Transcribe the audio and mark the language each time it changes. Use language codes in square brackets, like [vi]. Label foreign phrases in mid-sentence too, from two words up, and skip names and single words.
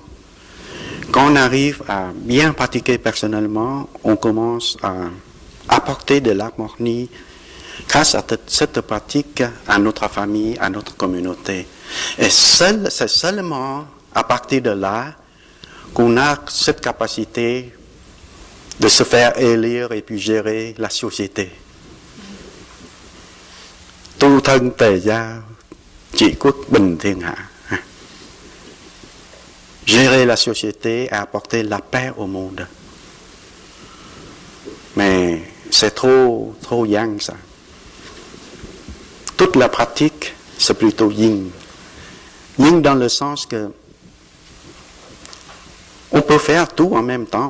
[fr] Quand on arrive à bien pratiquer personnellement, on commence à apporter de l'harmonie grâce à cette pratique à notre famille, à notre communauté. Et c'est seulement à partir de là qu'on a cette capacité de se faire élire et puis gérer la société. [vi] Tu thân tề gia, trị quốc bình thiên hạ. [fr] Gérer la société et apporter la paix au monde. Mais c'est trop yang ça. Toute la pratique, c'est plutôt yin. Yin dans le sens que on peut faire tout en même temps.